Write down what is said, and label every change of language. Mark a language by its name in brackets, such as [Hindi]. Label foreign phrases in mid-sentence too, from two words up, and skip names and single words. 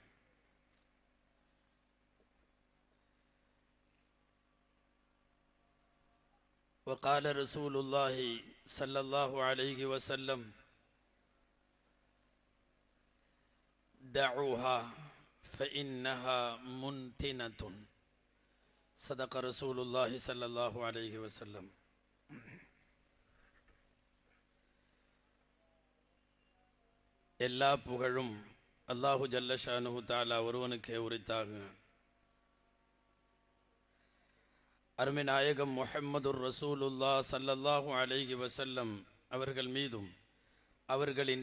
[Arabic] وقال رسول الله صلى الله عليه وسلم: دعوها فإنها منتنة. صدق رسول الله صلى الله عليه وسلم. [Tamil] எல்லா புகழும் [Arabic] الله جل شأنه تعالى [Tamil] ஒருவனுக்கே உரித்தாகுக. அருமை நாயகம் [Arabic] محمد رسول الله صلى الله عليه وسلم [Tamil] அவர்கள் மீதும் அவர்களின்